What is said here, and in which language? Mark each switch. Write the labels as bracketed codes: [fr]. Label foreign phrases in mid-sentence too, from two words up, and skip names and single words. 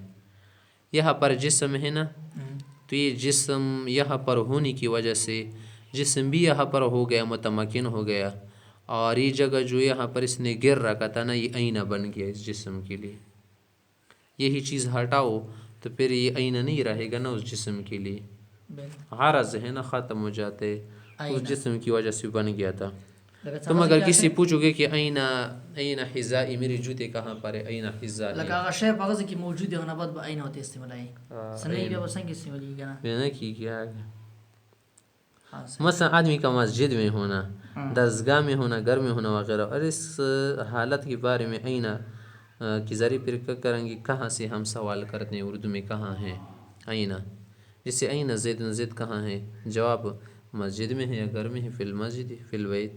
[ur] یہاں پر جسم ہے نا، تو یہ جسم یہاں پر ہونے کی وجہ سے جسم بھی یہاں پر ہو گیا، متمکن ہو گیا، اور یہ جگہ جو یہاں پر اس نے گر رکھا تھا نا، یہ آئینہ بن گیا اس جسم کے لیے. یہی چیز ہٹاؤ تو پھر یہ آئینہ نہیں رہے گا نا اس جسم کے لیے. عارض ہے نا، ختم ہو جاتے، اس جسم کی وجہ سے بن گیا تھا. تم اگر کسی پوچھو گے کہ [ar] این حذائی، [ur] میری جوتے کہاں پر ہے، [ar] این حذائی [ps] لکه هغه شی په هغه ځای کې موجود دی هغه نه بعد به عین ورته استعمالوي سنې بیا به څنګه استعمالوي که نه [ur] بنا کی کیا ہے مثلا آدمی کا مسجد میں ہونا، درسگاہ میں ہونا، گھر میں ہونا وغیرہ، اور اس حالت کے بارے میں اینا کی ذریعے پھر کریں گے کہاں سے ہم سوال کرتے ہیں اردو میں کہاں ہیں اینا، جس سے اینا زید زید کہاں ہے، جواب مسجد میں ہے یا گھر میں ہے، [ar] فی المسجد فی البیت۔